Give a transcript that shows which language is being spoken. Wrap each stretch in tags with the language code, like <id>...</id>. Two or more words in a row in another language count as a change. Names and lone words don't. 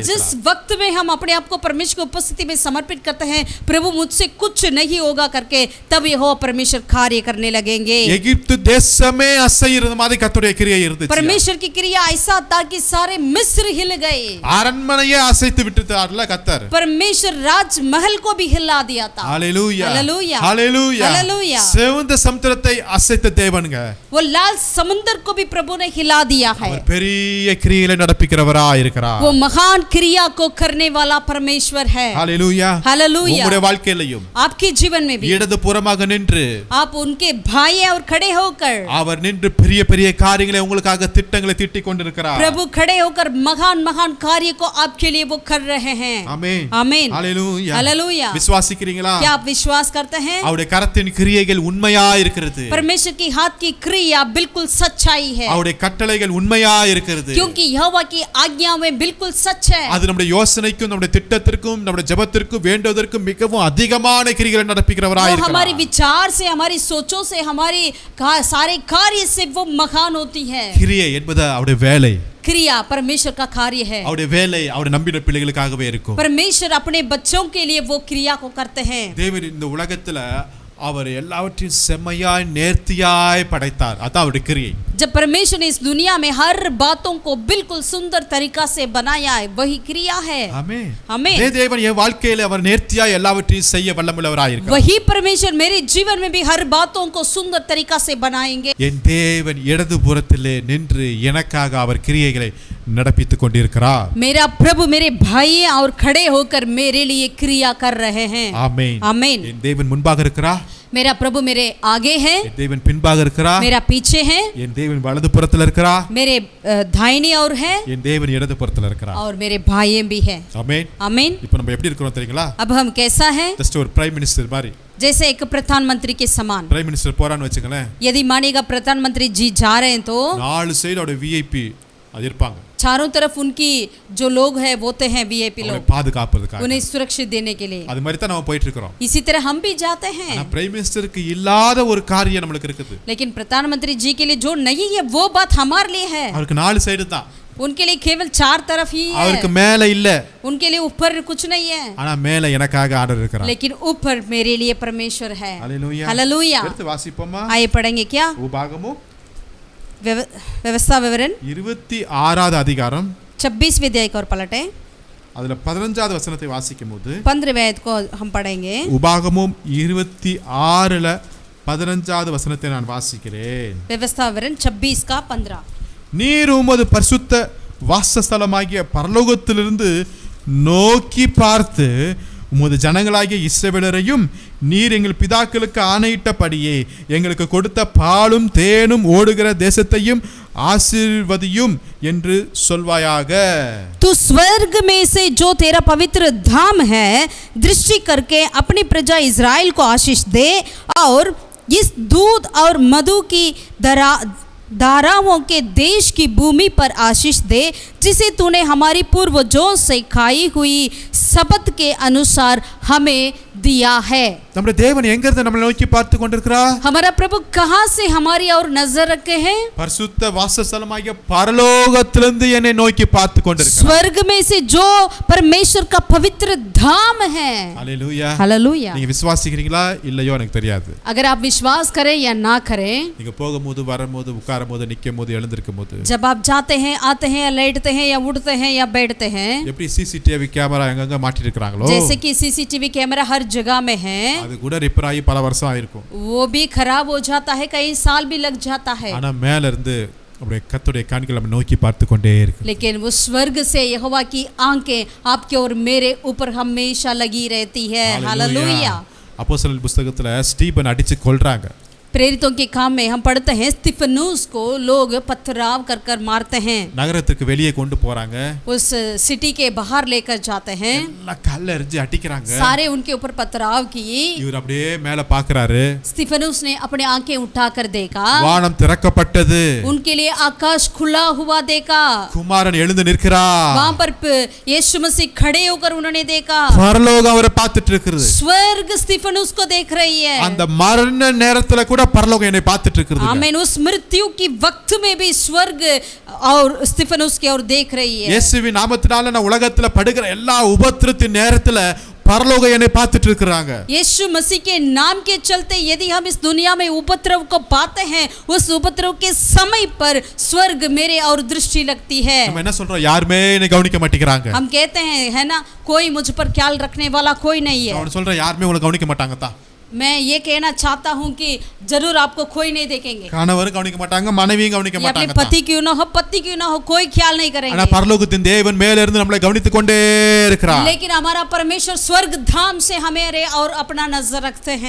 <hi>जिस</hi> <ta>இருக்கிறார்.</ta> <hi>वक्त में हम अपने आप को परमेश्वर की उपस्थिति में समर्पित करते हैं, प्रभु मुझसे कुछ नहीं होगा करके, तब यहोवा परमेश्वर कार्य करने लगेंगे.</hi> <ta>எகிப்து தேசமே அசையிறது மாதிரி கர்த்தருடைய கிரியை இருந்துச்சு.</ta> <hi>परमेश्वर की क्रिया ऐसा था कि सारे मिस्र हिल गए.</hi> <ta>அரண்மனையே அசைத்து விட்டுட்டார்ல கர்த்தர்.</ta> <hi>परमेश्वर राजमहल को भी हिला दिया था.</hi> <ta>ஹalleluya,</ta> <hi>हालेलुया,</hi> <ta>ஹalleluya,</ta> <hi>हालेलुया.</hi> <ta>சிவந்த சமுத்திரத்தை அசைத்த தேவனுங்க.</ta> <hi>वो लाल समुद्र को भी प्रभु ने हिला दिया है.</hi> <ta>அவர் பெரிய கிரியைகளை நடப்பிக்கிறவராய் இருக்கிறார்.</ta> <hi>वो महान क्रिया को करने वाला परमेश्वर है.</hi> <ta>ஹalleluya,</ta> <hi>हालेलुया.</hi> <ta>உங்களுடைய வாழ்க்கையிலும்</ta> <hi>आपके जीवन में भी</hi> <ta>இடது புறமாக நின்று</ta> <hi>आप उनके भाई हैं और खड़े होकर</hi> <ta>அவர் நின்று பெரிய பெரிய காரியங்களை உங்களுக்காக திட்டங்களை தீட்டிக் கொண்டிருக்கிறார்.</ta> <hi>प्रभु खड़े होकर महान महान कार्य को आपके लिए वो कर रहे हैं.</hi> <ta>ஆமென்,</ta> <hi>आमीन,</hi> <ta>ஹalleluya,</ta> <hi>हालेलुया.</hi> <ta>விசுவாசிக்கிறீங்களா?</ta> <hi>क्या आप विश्वास करते हैं?</hi> <ta>அவருடைய கரத்தின் கிரியைகள் உண்மையா இருக்கிறது.</ta> <hi>परमेश्वर की हाथ की क्रिया बिल्कुल सच्चाई है,</hi> <ta>அவருடைய கட்டளைகள் உண்மையா இருக்கிறது.</ta> <hi>क्योंकि यहोवा की आज्ञाएं बिल्कुल सच है.</hi> <ta>அது நம்முடைய யோசனைக்கும் நம்முடைய திட்டத்திற்கும் நம்முடைய ஜெபத்திற்கும் வேண்டுவதற்கும் மிகவும் அதிகமான கிரியைகளை நடப்பிக்கிறவராய்</ta> <hi>वो हमारी</hi> <ta>இருக்கிறார்.</ta> <hi>विचार से, हमारी सोचों से, हमारी सारे कार्य से वो महान होती है.</hi> <ta>கிரியை என்பது அவருடைய வேலை.</ta> <hi>क्रिया परमेश्वर का कार्य है.</hi> <ta>அவருடைய வேலை அவருடைய நம்பின பிள்ளைகளுக்காகவே இருக்கும்.</ta> <hi>परमेश्वर अपने बच्चों के लिए वो क्रिया को करते हैं.</hi> <ta>தேவன் இந்த உலகத்துல அவர் எல்லாவற்றையும் செம்மையாய் நேர்த்தியாய் படைத்தார். அதான் அவருடைய கிரியை.</ta> <hi>जब परमेश्वर ने इस दुनिया में हर बातों को बिल्कुल सुंदर तरीका से बनाया है, वही क्रिया है.</hi> <ta>ஆமென்.</ta> <hi>आमीन.</hi> <ta>தேவன் என் வாழ்க்கையில அவர் நேர்த்தியாய் எல்லாவற்றையும் செய்ய வல்லமுள்ளவராய் இருக்கிறார்.</ta> <hi>वही परमेश्वर मेरे जीवन में भी हर बातों को सुंदर तरीका से बनाएंगे.</hi> <ta>என் தேவன் இடது புறத்திலே நின்று எனக்காக அவர் கிரியைகளை நடப்பித்துக் கொண்டிருக்கிறார்.</ta> <hi>मेरा प्रभु मेरे भाई और खड़े होकर मेरे लिए क्रिया कर रहे हैं.</hi> <ta>ஆமென்.</ta> <hi>आमीन.</hi> <ta>என் தேவன் முன்பாக இருக்கிறார்.</ta> <hi>मेरा प्रभु मेरे आगे है,</hi> <ta>என் தேவன் பின்பாக இருக்கிறார்,</ta> <hi>मेरा पीछे है,</hi> <ta>என் தேவன் வலது புறத்துல இருக்கிறார்,</ta> <hi>मेरे दाहिनी ओर है</hi> <ta>என் தேவன் இடது புறத்துல இருக்கிறார்.</ta> <hi>और मेरे भाई भी है.</hi> <ta>ஆமென்.</ta> <hi>आमीन.</hi> <ta>இப்போ நம்ம எப்படி இருக்கிறோம் தெரியுங்களா?</ta> <hi>अब हम कैसा है?</hi> <ta>ஜஸ்ட் ஒரு</ta> <en>prime minister</en> <ta>மாதிரி.</ta> <hi>जैसे एक प्रधानमंत्री के समान.</hi> <en>prime minister</en> <ta>போறான்னு வெச்சுங்களேன்,</ta> <hi>यदि मानेगा प्रधानमंत्री जी जा रहे हैं तो</hi> <ta>நாலு சைடு அவரோட விஐபி அது இருப்பாங்க,</ta> <hi>चारों तरफ उनकी जो लोग हैं वो तो हैं वीआईपी</hi> <ta>அவங்களை</ta> <hi>लोग,</hi> <ta>பாதுகாப்பதற்காக.</ta> <hi>उन्हें सुरक्षित देने के लिए.</hi> <ta>அது மாதிரி தான் நம்ம போயிட்டு இருக்கிறோம்.</ta> <hi>इसी तरह हम भी जाते हैं.</hi> <ta>ஆனா</ta> <en>prime ministerukku</en> <ta>இல்லாத ஒரு காரியம் நமக்கு இருக்குது.</ta> <hi>लेकिन प्रधानमंत्री जी के लिए जो नहीं है वो बात हमारे लिए है.</hi> <ta>அவருக்கு நாலு சைடு தான்,</ta> <hi>उनके लिए केवल 4 तरफ ही है.</hi> <ta>அவருக்கு மேல இல்ல,</ta> <hi>उनके लिए ऊपर कुछ नहीं है.</hi> <ta>ஆனா மேல எனக்காக ஆர்டர் இருக்கிறார்.</ta> <hi>लेकिन ऊपर मेरे लिए परमेश्वर है.</hi> <ta>ஹalleluya.</ta> <hi>हालेलुया.</hi> <ta>எடுத்து வாசிப்போமா?</ta> <hi>आइए पढ़ेंगे क्या?</hi> <ta>உபாகமம்</ta> <hi>व्यवस्था विवरण</hi> <ta>26வது அதிகாரம்</ta> <hi>26वें अध्याय को और पलटे,</hi> <ta>அதுல 15வது வசனத்தை வாசிக்கும்போது</ta> <hi>15वें आयत को हम पढ़ेंगे.</hi> <ta>உபாகமம் 26ல 15வது வசனத்தை நான் வாசிக்கிறேன்.</ta> <hi>व्यवस्था विवरण 26 का 15.</hi> <ta>நீர் உமது பரிசுத்த வாசஸ்தலமாகிய பரலோகத்திலிருந்து நோக்கி பார்த்து உமது ஜனங்களாகிய இஸ்ரவேலரையும் நீர் எங்கள் பிதாக்களுக்கு ஆணையிட்டபடியே எங்களுக்கு கொடுத்த பாலும் தேனும் ஓடுகிற தேசத்தையும் ஆசீர்வதியும் என்று சொல்வாயாக.</ta> <hi>तू स्वर्ग में से जो तेरा पवित्र धाम है दृष्टि करके अपनी प्रजा इज़राइल को आशीष दे और इस दूध और मधु की धाराओं के देश की भूमि पर आशीष दे जिसे तूने हमारी पूर्वजों से खाई हुई शपथ के अनुसार हमें दिया है.</hi> <ta>நம்முடைய தேவன் எங்க இருந்து நம்மை நோக்கி பார்த்து கொண்டிருக்கிறார்?</ta> <hi>हमारा प्रभु कहाँ से हमारी और नजर रखे हैं?</hi> <ta>பரிசுத்த வாசஸ்தலமாகிய பரலோகத்திலிருந்து என்னை நோக்கி பார்த்து கொண்டிருக்கிறார்.</ta> <hi>स्वर्ग में से जो परमेश्वर का पवित्र धाम है.</hi> <ta>ஹalleluya.</ta> <hi>हालेलुया.</hi> <ta>நீங்க விசுவாசிக்கிறீங்களா இல்லையோ எனக்கு தெரியாது.</ta> <hi>अगर आप विश्वास करें या ना करें,</hi> <ta>நீங்க போகும்போது வரும்போது உட்காரும்போது நிக்கும்போது எழுந்திருக்கும்போது</ta> <hi>जब आप जाते हैं आते हैं या लेटते हैं या उठते हैं या बैठते हैं,</hi> <ta>எப்படி</ta> <en>CCTV camera</en> <ta>எங்கங்க மாட்டி இருக்காங்களோ</ta> <hi>जैसे कि</hi> <en>CCTV camera</en> <hi>हर जगह में है,</hi> <ta>அது கூட ரிப்பேர் ஆகி பல வருஷம் ஆயிருக்கும்.</ta> <hi>वो भी खराब हो जाता है, कई साल भी लग जाता है.</hi> <ta>ஆனா மேல இருந்து அப்படியே கர்த்தருடைய கண்கள் நம்ம நோக்கி பார்த்து கொண்டே இருக்கு.</ta> <hi>लेकिन वो स्वर्ग से यहोवा की आंखें आपके और मेरे ऊपर हमेशा लगी रहती है. हालेलुया.</hi> <ta>அப்போஸ்தலர் புத்தகத்துல ஸ்டீபன் அடிச்சு கொல்றாங்க.</ta> <hi>प्रेरितों के काम में हम पढ़ते हैं स्तिफनुस को लोग पथराव कर कर मारते हैं.</hi> <ta>நகரத்துக்கு வெளியே கொண்டு போறாங்க,</ta> <hi>उस सिटी के बाहर लेकर जाते हैं,</hi> <ta>எல்லாம் கல்ல எறிஞ்சு அடிக்கிறாங்க.</ta> <hi>सारे उनके ऊपर पथराव किए.</hi> <ta>இவர் அப்படியே மேல பாக்குறாரு,</ta> <hi>स्तिफनुस ने अपने आंखें उठाकर देखा,</hi> <ta>வானம் திறக்கப்பட்டது,</ta> <hi>उनके लिए आकाश खुला हुआ देखा,</hi> <ta>குமாரன் எழுந்து நிற்கிறார்,</ta> <hi>वहां पर यीशु मसीह खड़े होकर उन्होंने देखा,</hi> <ta>பரலோகம் அவரை பார்த்துட்டு இருக்குது.</ta> <hi>स्वर्ग स्तिफनुस को देख रही है.</hi> <ta>அந்த மரண நேரத்துல கூட பரலோகம் என்னை பார்த்துட்டு இருக்குது.</ta> <hi>आमीन. उस मृत्यु की वक्त में भी स्वर्ग और स्तिफनुस की ओर देख रही है.</hi> <ta>இயேசுவின் நாமத்தினால நான் உலகத்துல படுகிற எல்லா உபத்திரத்தின் நேரத்துல பரலோகம் என்னை பார்த்துட்டு இருக்காங்க.</ta> <hi>यीशु मसीह के नाम के चलते यदि हम इस दुनिया में उपद्रव को पाते हैं, उस उपद्रव के समय पर स्वर्ग मेरे और दृष्टि लगती है.</hi> <ta>நம்ம என்ன சொல்றோம்? யாருமே என்னை கவனிக்க மாட்டேங்கிறாங்க.</ta> <hi>हम कहते हैं है ना, कोई मुझ पर ख्याल रखने वाला कोई नहीं है.</hi> <ta>அவன் சொல்றேன் யாருமே உங்களை கவனிக்க மாட்டாங்க தான்.</ta> <hi>मैं ये कहना चाहता हूँ कि जरूर आपको कोई नहीं देखेंगे.</hi> <ta>கணவரும் கவனிக்க மாட்டாங்க, மனைவியும் கவனிக்க</ta> <hi>ये अपने</hi> <ta>மாட்டாங்க.</ta> <hi>पति क्यों ना हो, पत्नी क्यों ना हो, कोई ख्याल नहीं</hi> <ta>ஆனா</ta> <hi>करेंगे.</hi> <ta>பரலோகத்தின் தேவன் மேல இருந்து நம்மளை கவனித்துக் கொண்டே இருக்கிறார்.</ta> <hi>लेकिन हमारा परमेश्वर स्वर्ग धाम से हमें और अपना नजर रखते हैं.</hi>